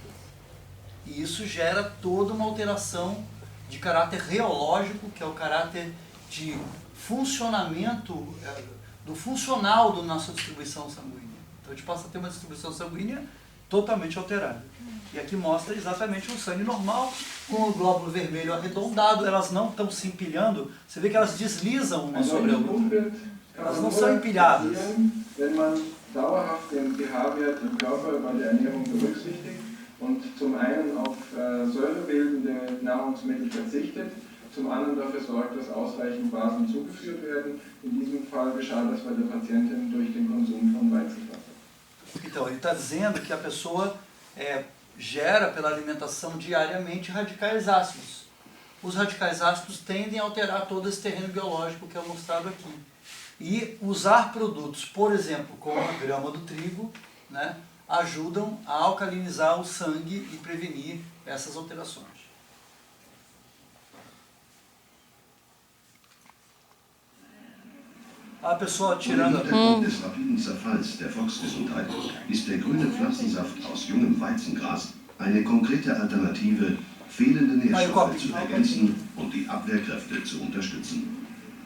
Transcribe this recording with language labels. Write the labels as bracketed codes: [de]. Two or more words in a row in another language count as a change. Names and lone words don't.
[pt] E isso gera toda uma alteração de caráter reológico, que é o caráter de funcionamento, do funcional da nossa distribuição sanguínea. Então a gente passa a ter uma distribuição sanguínea totalmente alterada. E aqui mostra exatamente um sangue normal, com o glóbulo vermelho arredondado, elas não estão se empilhando, você vê que elas deslizam uma sobre a outra. Elas não são empilhadas. [de] Wenn man dauerhaft den pH-Wert im Körper bei der Ernährung berücksichtigt und zum einen auf säurebildende Nahrungsmittel verzichtet, zum anderen dafür sorgt, dass ausreichend Basen zugeführt werden. In diesem Fall geschah das bei der Patientin durch den Konsum von Weizenwasser. [pt] Então, ele está dizendo que a pessoa gera pela alimentação diariamente radicais ácidos. Os radicais ácidos tendem a alterar todo esse terreno biológico que é mostrado aqui. E usar produtos, por exemplo, como a grama do trigo, né, ajudam a alcalinizar o sangue e prevenir essas alterações. A pessoa tirando... [de] Vor dem Hintergrund des rapiden Zerfalls der Volksgesundheit ist der grüne Pflanzensaft aus jungem Weizengras eine konkrete Alternative, fehlende Nährstoffe zu ergänzen und die Abwehrkräfte zu unterstützen.